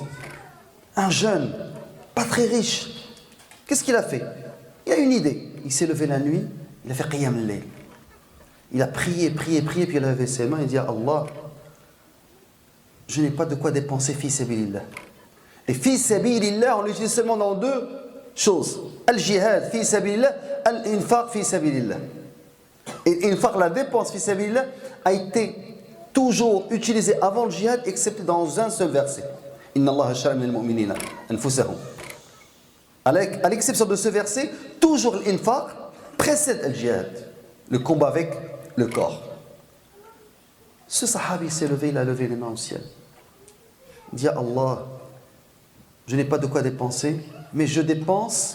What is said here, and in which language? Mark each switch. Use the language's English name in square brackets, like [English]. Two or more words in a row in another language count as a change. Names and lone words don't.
[French] Un jeune, pas très riche. Qu'est-ce qu'il a fait? Il a une idée. Il s'est levé la nuit, il a fait [Arabic] قيام الليل. [French] Il a prié, puis il a levé ses mains et dit à Allah, je n'ai pas de quoi dépenser [Arabic] في سبيل الله. [French] Et [Arabic] في سبيل الله, [French] on l'utilise seulement dans deux choses. [Arabic] الجهاد في سبيل الله، الإنفاق في سبيل الله. [French] Et l'infaq, la dépense [Arabic] في سبيل الله, [French] a été toujours utilisée avant le jihad, excepté dans un seul verset. [Arabic] إن الله اشترى من المؤمنين أنفسهم. [French] À l'exception de ce verset, toujours l'infaq précède le jihad, le combat avec le corps. Ce sahabi s'est levé, il a levé les mains au ciel. Il dit à Allah, je n'ai pas de quoi dépenser, mais je dépense.